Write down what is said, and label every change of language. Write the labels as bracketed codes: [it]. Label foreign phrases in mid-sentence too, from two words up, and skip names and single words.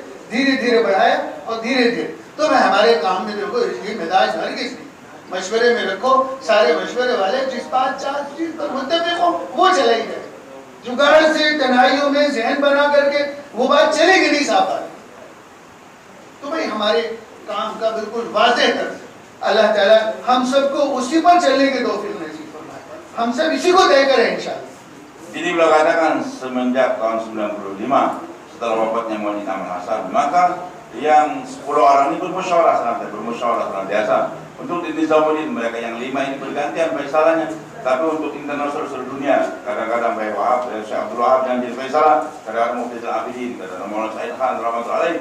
[ur] دھیرے دھیرے بڑھایا اور دھیرے دھیرے تو میں ہمارے کام میں دیکھو اس کی مزاج ہر کسی مشورے میں رکھو، سارے مشورے والے جس بات 4 چیز پر متفق ہو وہ چلائی جائے. جگاڑ سے تنہائیوں میں ذہن بنا کر کے وہ بات چلے گی نہیں صاف. تو بھائی ہمارے کام کا بالکل واضح طرز، اللہ تعالیٰ ہم سب کو اسی پر چلنے کے توفیق نصیب فرمائے. ہم سب اسی کو طے کریں انشاءاللہ. [id] Jadi beliau katakan semenjak tahun 95 setelah wafatnya Muhammad Aman Hasan, maka yang 10 orang ini bermusyawarah senantiasa untuk di Nizamuddin. Mereka yang 5 ini bergantian faisalannya, tapi untuk internasional seluruh dunia kadang-kadang Bayi Wahab, Syekh Abdul Wahab yang jadi faisalah, kadang-kadang Mufti Zainal Abidin, kadang-kadang Maulana Said Khan [ar] رحمة الله عليه.